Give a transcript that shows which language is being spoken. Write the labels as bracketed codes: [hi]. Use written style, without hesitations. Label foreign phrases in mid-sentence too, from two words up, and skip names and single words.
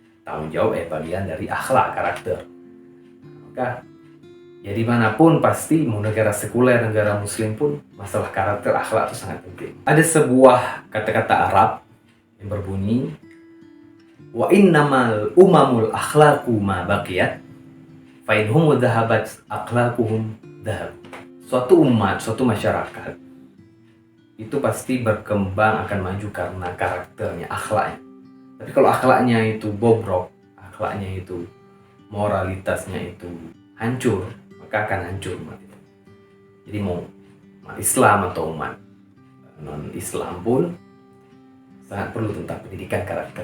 [id] tanggung jawab bagian dari akhlak, karakter. Maka ya dimanapun pasti, mau negara sekuler, negara muslim pun, masalah karakter, akhlak itu sangat penting. Ada sebuah kata-kata Arab yang berbunyi, [ar] وإنما الأمم الأخلاق ما بقيت فإن هم ذهبت أخلاقهم ذهبوا. [id] Suatu umat, suatu masyarakat itu pasti berkembang, akan maju karena karakternya, akhlaknya. Tapi kalau akhlaknya itu bobrok, akhlaknya itu, moralitasnya itu hancur, maka akan hancur umat itu. Jadi mau umat Islam atau umat non-Islam pun sangat perlu tentang pendidikan karakter.